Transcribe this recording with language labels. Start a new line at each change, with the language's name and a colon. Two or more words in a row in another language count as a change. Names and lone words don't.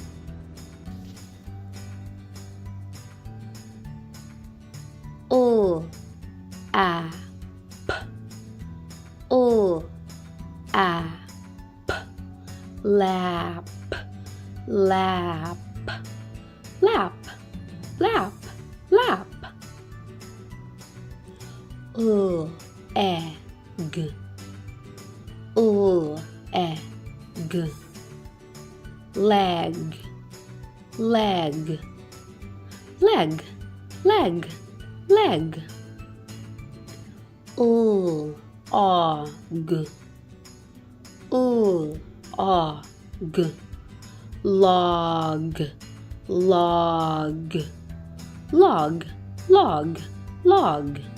English: O, a, p. O, a, p. Lap, lap, lap, lap, lap. O, e, g. O, e, g. Leg, leg, leg, leg, leg. O, g. O, g. Log, log, log, log, log.